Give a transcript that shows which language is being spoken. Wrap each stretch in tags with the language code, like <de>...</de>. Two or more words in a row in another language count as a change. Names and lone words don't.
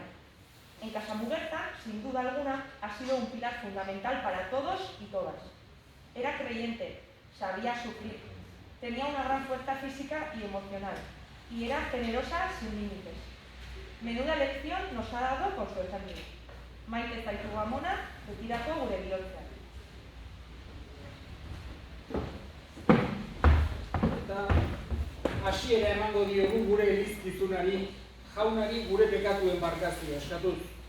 <es>En Casa Mugerta, sin duda alguna, ha sido un pilar fundamental para todos y todas. Era creyente, sabía sufrir, tenía una gran fuerza física y emocional, y era generosa sin límites. Menuda lección nos ha dado con su ejemplo.</es> <eu>Maite zaitugu amona, betirako gure bihotzean. eta hasiera emango diogu gure elizkizunari, jaunari gure pekatuen barkazioa eskatuz.</eu>